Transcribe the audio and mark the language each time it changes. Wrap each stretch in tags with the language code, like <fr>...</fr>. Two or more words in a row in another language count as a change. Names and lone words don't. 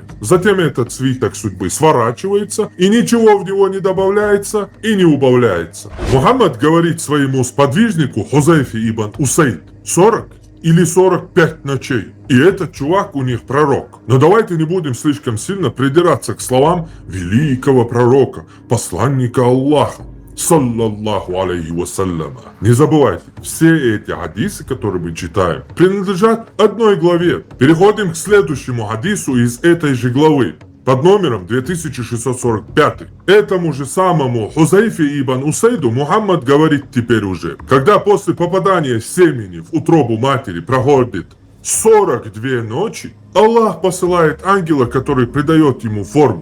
<ru>Затем этот свиток судьбы сворачивается, и ничего в него не добавляется и не убавляется. Мухаммад говорит своему сподвижнику Хузайфе ибн Усайд: 40 или 45 ночей. И этот чувак у них пророк. Но давайте не будем слишком сильно придираться к словам великого пророка, посланника Аллаха,</ru> <ar>صلى الله عليه وسلم.</ar> <ru>Не забывайте, все эти хадисы, которые мы читаем, принадлежат одной главе. Переходим к следующему хадису из этой же главы, под номером 2645. Этому же самому Хузайфе ибн Усайду Мухаммад говорит теперь уже: когда после попадания семени в утробу матери проходит 42 ночи, Аллах посылает ангела, который придает ему форму.</ru>